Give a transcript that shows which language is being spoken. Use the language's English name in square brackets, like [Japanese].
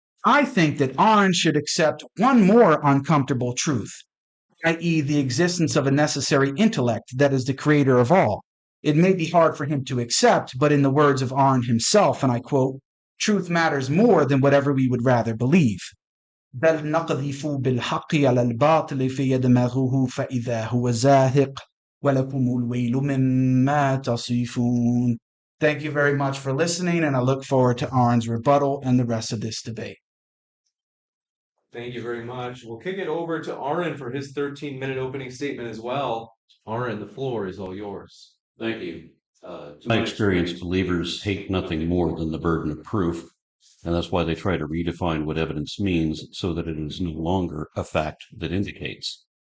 [English] I think that Aron should accept one more uncomfortable truth, i.e., the existence of a necessary intellect that is the creator of all. It may be hard for him to accept, but in the words of Aron himself, and I quote, truth matters more than whatever we would rather believe. [Arabic] بل نقذف بالحق على الباطل فيدمغه فإذا هو زاهق ولكم الويل مما تصفون. [English] Thank you very much for listening, and I look forward to Aron's rebuttal and the rest of this debate. Thank you very much. We'll kick it over to Aron for his 13-minute opening statement as well. Aron, the floor is all yours. Thank you. My experience, believers hate nothing more than the burden of proof, and that's why they try to redefine what evidence means so that it is no longer a fact that indicates.